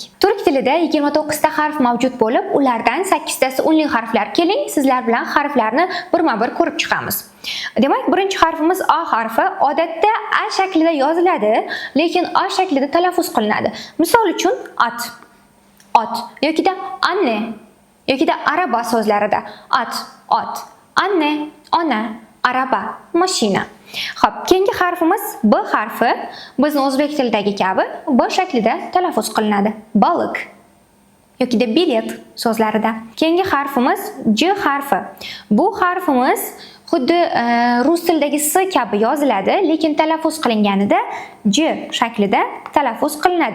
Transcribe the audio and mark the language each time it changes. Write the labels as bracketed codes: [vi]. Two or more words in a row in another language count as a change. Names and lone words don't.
[uz] Turk tilida 29 ta harf mavjud bo'lib, ulardan 8 tasi unli harflar. Keling, sizlar bilan harflarni birma-bir ko'rib chiqamiz. Demak, birinchi harfimiz A harfi. Odatda A shaklida yoziladi, lekin A shaklida talaffuz qilinadi. Misol uchun at, ot yokida anne yokida araba so'zlarida at, ot, anne, ona, araba, mashina. Xo'p, keyingi harfimiz B harfi. Bizning o'zbek tilidagi kabi B shaklida talaffuz qilinadi. Baliq yokida bilet so'zlarida. Keyingi harfimiz J harfi. Bu harfimiz xuddi rus tilidagi S kabi yoziladi, lekin talaffuz qilinganida J shaklida talaffuz qilinadi.